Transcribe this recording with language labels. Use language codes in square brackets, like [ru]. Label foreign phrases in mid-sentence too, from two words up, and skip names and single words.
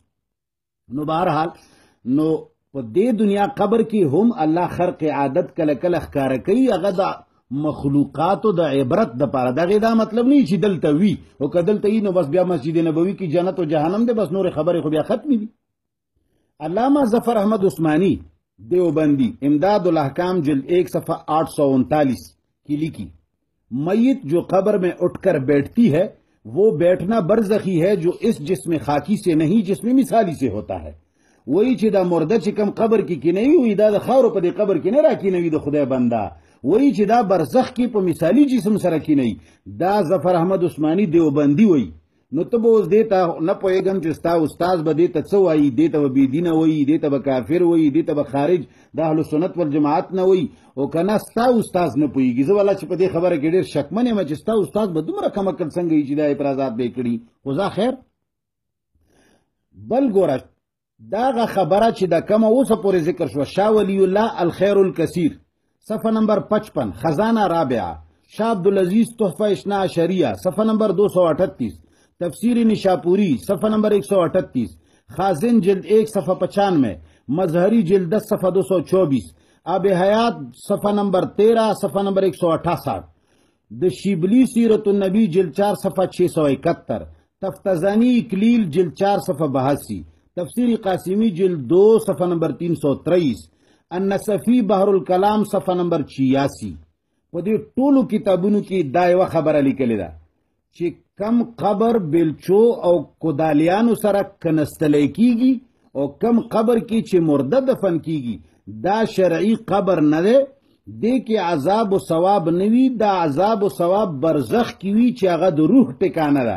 [ps] نو بهرحال نو په دې دنیا قبر کې هم الله خرق عادت کله کله ښکاره کوي، هغه د مخلوقاتو د عبرت دپاره، دغې دا مطلب نه چې دلته وي او که دلته وي نو بس بیا مسجد نبوي کې جنت و جهنم دی، بس نورې خبرې خو بیا ختمې دي۔ [ur] علامہ ظفر احمد عثمانی دیوبندی امداد الاحکام جلد 1 صفحہ 839 کی لکھی، میت جو قبر میں اٹھ کر بیٹھتی ہے وہ بیٹھنا برزخی ہے جو اس جسم خاکی سے نہیں جسم مثالی سے ہوتا ہے۔ [ps] وہی چې دا مرده چې کم قبر کې کینوي وي دا د خاورو په دې قبر کې نه راکینوي د خدای بنده، وہی چې دا برزخ کې په مثالی جسم سره کینوي، دا ظفر احمد عثمانی دیوبندی وایي۔ نو ته به اوس دې ته نه پوهېږم چې ستا استاز به دې ته څه وایي، دې ته به بېدینه وایي، دې ته به کافر وایي، دې ته به خارج د اهل سنت والجماعت نه وایي، او که نه ستا استاز نه پوهېږي، زه والا چې په دې خبره کې ډېر شکمن یم چې ستا استاز به دومره کم عقل څنګه وي چې دا اعتراضات به یې کړي، خو ځه خیر بل ګوره دا هغه خبره چې د کومه اوسه پورې ذکر شوه، شاه ولی الله الخیر الکثیر صفحه نمبر 55 خزانہ رابعہ، شاہ عبدالعزیز تحفہ اثنا عشریہ صفحہ نمبر 238، تفسیر نشاپوری صفحہ نمبر 138، خازن جلد 1 صفحہ 95، مظہری جلد 10 صفحہ 224، آب حیات صفحہ نمبر 13 صفحہ نمبر 168، د شیبلی سیرت النبی جلد 4 صفحہ 671، تفتزانی اکلیل جلد 4 صفحہ 82، تفسیر قاسمی جلد 2 صفحہ نمبر 323، النصفی بحر الکلام صفحہ نمبر 86۔ په دې ټولو کتابونو کې دا یوه خبره لیکلې ده چې کم قبر بیلچو او کودالیانو سره کنستلی کیږي او کم قبر کې چې مرده دفن کیږي دا شرعي قبر نه دی، دې کې عذاب و ثواب نه وي، دا عذاب و ثواب برزخ کې وي چې هغه د روح ټکانه ده۔